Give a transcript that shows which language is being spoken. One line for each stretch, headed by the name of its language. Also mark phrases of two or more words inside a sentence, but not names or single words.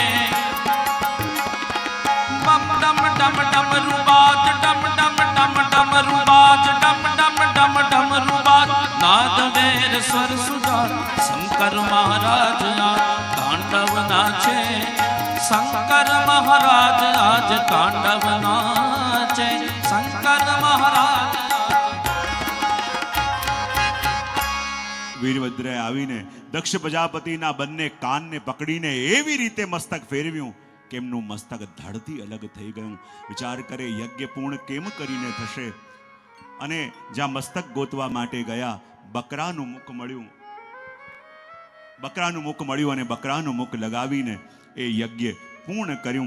Hindi: बम डम डम डम रुबात डम डम डम डम रुबात डम डम डम डम रुबात नाद वेर स्वर सुधार शंकर महाराज आज तांडव नाचे. शंकर महाराज आज तांडव नाचे. शंकर महाराज.
Gujarati: વીરભદ્રએ આવીને દક્ષ પ્રજાપતિના બંને કાનને પકડીને એવી રીતે મસ્તક ફેરવ્યું કે એમનું મસ્તક ધડથી અલગ થઈ ગયું. વિચાર કરે, યજ્ઞ પૂર્ણ કેમ કરીને થશે? અને જ્યાં મસ્તક ગોતવા માટે ગયા, બકરાનું મુખ મળ્યું અને બકરાનું મુખ લગાવીને એ યજ્ઞ પૂર્ણ કર્યું.